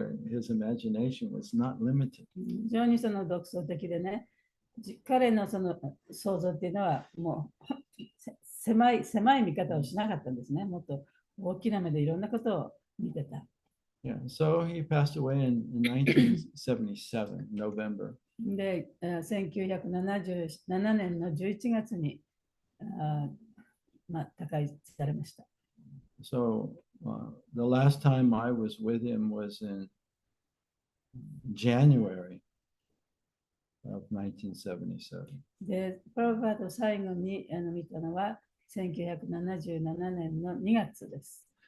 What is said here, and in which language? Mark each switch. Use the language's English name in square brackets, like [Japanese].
[English] His imagination was not limited. [Japanese] 非常にその独創的でね、彼のその想像っていうのはもう狭い見方をしなかったんですね。もっと大きな目でいろんなことを見てた。 [English] Yeah, so he passed away in 1977, November. [Japanese] で、1977年の11月に他界されました。 [English] So the last time I was with him was in January of 1977. [Japanese] で、プラブパード最後に見たのは1977年の2月です。